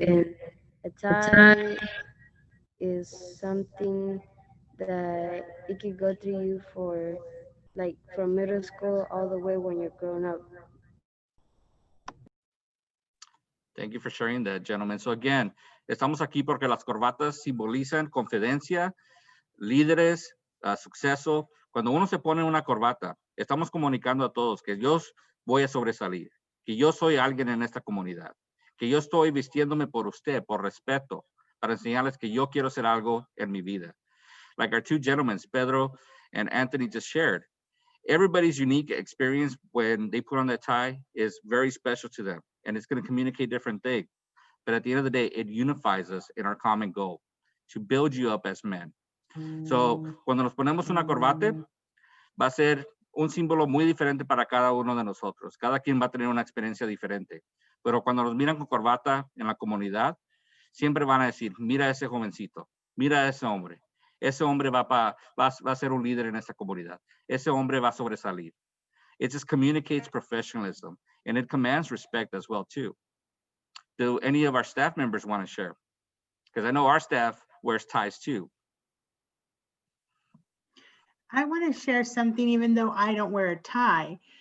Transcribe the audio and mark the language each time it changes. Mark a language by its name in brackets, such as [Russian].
[English] and a the time tie is something that it could go through you for like from middle school all the way when you're grown up. Thank you for sharing that, gentlemen. [Spanish] So again, estamos aquí porque las corbatas simbolizan confidencia, líderes, suceso. Cuando uno se pone una corbata, estamos comunicando a todos que yo voy a sobresalir, que yo soy alguien en esta comunidad, que yo estoy vistiéndome por usted, por respeto, para enseñarles que yo quiero hacer algo en mi vida. [English] Like our two gentlemen, Pedro and Anthony just shared, everybody's unique experience when they put on that tie is very special to them, and it's going to communicate different things. But at the end of the day, it unifies us in our common goal to build you up as men. [Spanish] So, cuando nos ponemos una corbata, va a ser un símbolo muy diferente para cada uno de nosotros. Cada quien va a tener una experiencia diferente. Pero cuando nos miran con corbata en la comunidad, siempre van a decir, mira a ese jovencito, mira a ese hombre. Ese hombre va a ser un líder en esta comunidad. Ese hombre va a sobresalir. [English] It just communicates professionalism, and it commands respect as well, too. Do any of our staff members want to share? Because I know our staff wears ties, too. I want to share something, even though I don't wear a tie.